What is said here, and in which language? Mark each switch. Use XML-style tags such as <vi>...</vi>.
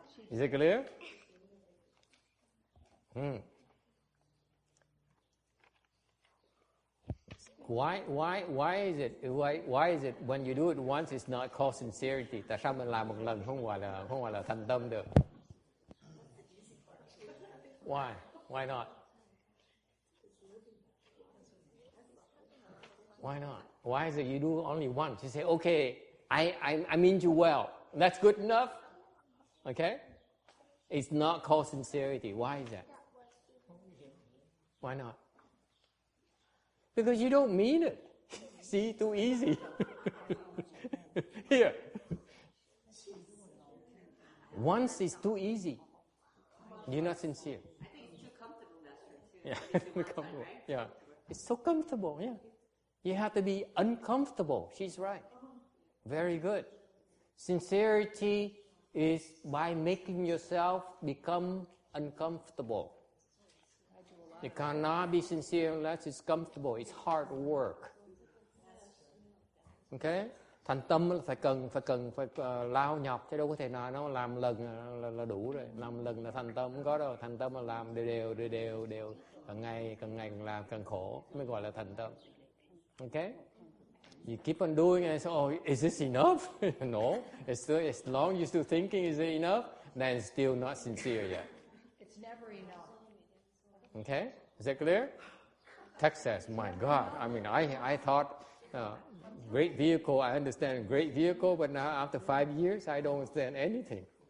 <en>Is it clear? Why is it when you do it once it's not called sincerity?</en> <vi>Tại sao mình làm một lần không gọi là thành tâm được?</vi> <en>Why not? Why not? Why is it you do only once? You say, okay, I mean you well. That's good enough. Okay? It's not called sincerity. Why is that? Why not? Because you don't mean it. See, too easy. Here. Once is too easy. You're not sincere. I think it's too comfortable, Master. Yeah, too comfortable. Yeah. It's so comfortable, yeah. You have to be uncomfortable. She's right. Very good. Sincerity is by making yourself become uncomfortable. You cannot be sincere unless it's comfortable. It's hard work. Okay?</en> <vi>Thành tâm là phải lao nhọc, chứ đâu có thể nào nó làm lần là đủ rồi. Làm lần là thành tâm, không có đâu. Thành tâm là làm đều. Càng ngày càng làm càng khổ mới gọi là thành tâm.</vi> <en>Okay? You keep on doing it and say, oh, is this enough? No. As long as you're still thinking, is it enough? Then it's still not sincere yet. It's never enough. Okay? Is that clear? Texas, my God. I mean, I thought, great vehicle, I understand great vehicle, but now after 5 years, I don't understand anything.</en>